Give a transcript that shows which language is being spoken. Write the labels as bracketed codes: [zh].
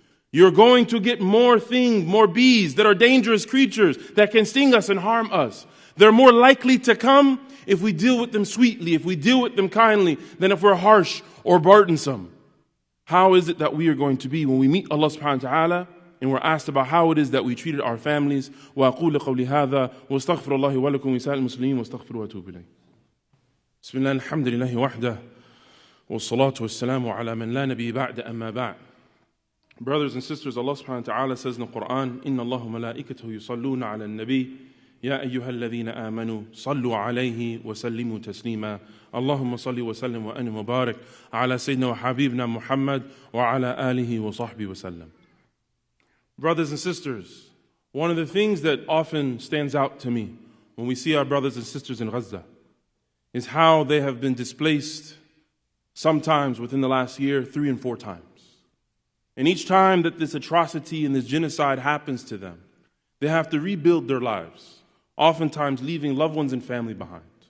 [en] You're going to get more bees that are dangerous creatures that can sting us and harm us. They're more likely to come if we deal with them sweetly, if we deal with them kindly, than if we're harsh or burdensome. How is it that we are going to be when we meet Allah subhanahu wa ta'ala and we're asked about how it is that we treated our families? [ar] وَأَقُولُ قَوْلِ هَذَا وَاسْتَغْفِرُ اللَّهِ وَلَكُمْ وَسَائِرِ الْمُسْلِمِينَ وَاسْتَغْفِرُوا وَأَتُوبُ إِلَيْهِ بسم الله الحمد لله وحده والصلاة والسلام على من لا نبي بعد أما بعد. [en] Brothers and sisters, Allah subhanahu wa ta'ala says in the Quran, [ar] إِنَّ اللَّهُ مَلَائِكَتَهُ يُصَلُّونَ عَلَى النَّبِيِّ يَا أَيُّهَا الَّذِينَ آمَنُوا صَلُّوا عَلَيْهِ وَسَلِّمُوا تَسْلِيمًا اللهم صل وسلم وأنعم وبارك على سيدنا وحبيبنا محمد وعلى آله وصحبه وسلم. [en] Brothers and sisters, One of the things that often stands out to me when we see our brothers and sisters in Gaza is how they have been displaced sometimes within the last year 3 and 4 times. And each time that this atrocity and this genocide happens to them, they have to rebuild their lives, oftentimes leaving loved ones and family behind.